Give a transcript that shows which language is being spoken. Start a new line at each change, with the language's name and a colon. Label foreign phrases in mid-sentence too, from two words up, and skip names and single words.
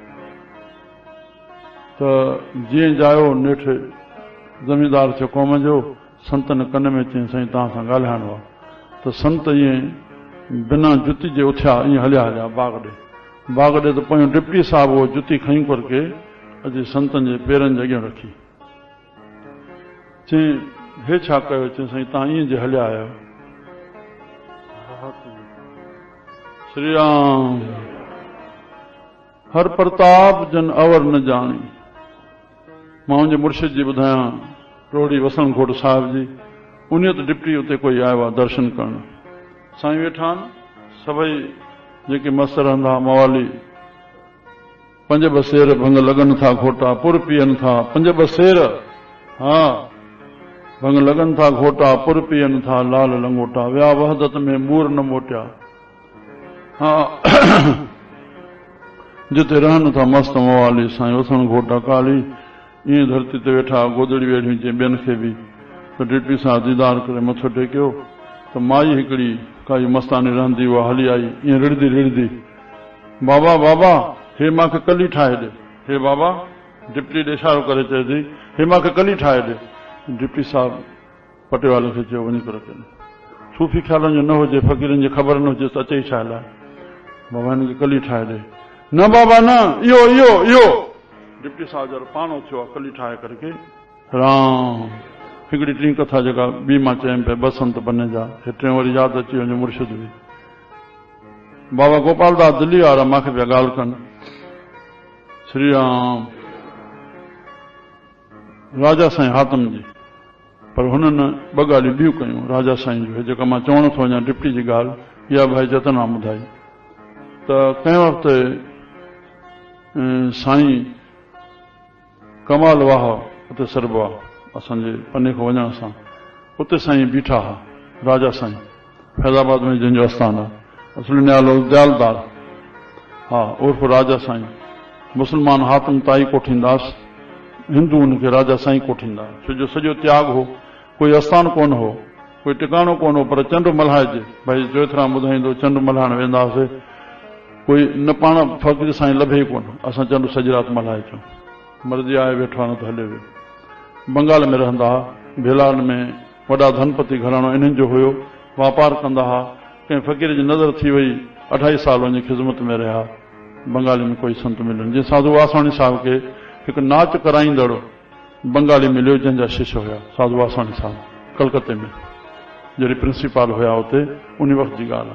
Sindhi: त जीअं जायो नेठि ज़मींदार थियो क़ौम जो, संतनि कन में चई साईं तव्हां सां ॻाल्हाइणो आहे। त संत ईअं बिना जुती जे उथिया, ईअं हलिया हलिया बाग ॾे। बाग ॾे त पोइ डिप्टी साहिब उहो जुती खईं करके अॼु संतनि जे पेरनि जे अॻियां रखी, चई हे छा कयो, चई साईं तव्हां ईअं जे हलिया आहियो। श्री राम।
Hindi: हर प्रताप जन अवर न जानी।
Sindhi: मां मुंहिंजे मुर्शिद जी ॿुधायां, रोड़ी वसणकोट साहिब जी, उन त डिप्टी उते कोई आयो आहे दर्शन करणु। साईं वेठा आहिनि, सभई जेके मस्त रहंदा मवाली, पंज बसेर भंग लॻनि था घोटा, पुर पीअनि था पंज बसेर, हा भंग लॻनि था घोटा, पुर पीअनि था लाल लंगोटा, विया वहदत में मूर न मोटिया। हा जिते रहनि था मस्त मवाली, साईं वसण घोटा काली, ईअं धरती ते वेठा, गोदड़ी वेठियूं चई ॿियनि खे बि। त डिप्टी सां दीदार करे मथो टेकियो त माई हिकिड़ी काई मस्तानी रहंदी, उहा हली आई, ईअं रिड़दी रिड़दी, बाबा बाबा हे मूंखे कली ठाहे ॾे, हे बाबा, डिप्टी ॾे इशारो करे चए थी हे मूंखे कली ठाहे ॾे। डिप्टी साहिब पटेवाले खे चयो वञी करे अचे, सूफ़ी ख़्यालनि जो न हुजे, फ़क़ीरनि जी ख़बर न हुजे त अचे ई छा लाइ, बाबा हिनखे कली ठाहे ॾे। न बाबा न, इहो इहो इहो। डिप्टी साहिब जो पाणो थियो आहे कली ठाहे करके। राम। हिकिड़ी टी कथा जेका ॿी मां चयमि पिया, बसंत बने जा, हे टे वरी यादि अची वञे मुर्शिद बि। बाबा गोपाल दास दिल्ली वारा मूंखे पिया ॻाल्हि कनि, श्री राम राजा साईं हातम जी, पर हुननि ॿ ॻाल्हियूं ॿियूं कयूं राजा साईं जो, जेका मां चवण थो वञा डिप्टी जी ॻाल्हि, इहा भाई जतनराम ॿुधाई। त कंहिं वक़्तु साईं कमाल वाह उते सरबो आहे असांजे पने खां वञण सां, उते साईं बीठा हुआ, राजा साईं फैज़ाबाद में जंहिंजो आस्थान आहे, असली नालो दयालदार, हा उर्फ राजा साईं। मुस्लमान हातम ताई कोठींदास, हिंदू उनखे राजा साईं कोठींदा, छो जो सॼो त्याग हो, कोई आस्थान कोन हो, कोई टिकाणो कोन हो, पर चंड मल्हाइजे, भाई जोतराम ॿुधाईंदो चंड मल्हाइण वेंदा हुआसीं, कोई न पाण फ़क़ीर साईं लभे ई कोन, असां चंड सॼी राति मल्हाए अचूं, मर्ज़ी आहे वेठो आहे न त हले वियो। बंगाल में रहंदा हुआ, भेलान में वॾा धनपति घराणो इन्हनि जो हुयो, वापार कंदा हुआ, कंहिं फ़क़ीर जी नज़र थी वई, 28 साल वञी ख़िदमत में रहिया, बंगाली में कोई संत मिलनि, जीअं साधू वासवाणी साहिब खे हिकु नाच कराईंदड़ बंगाली मिलियो, जंहिंजा शिष्य हुया साधू वासवाणी साहिब, कलकत्ते में जॾहिं प्रिंसिपाल हुया उते, उन वक़्त जी ॻाल्हि आहे।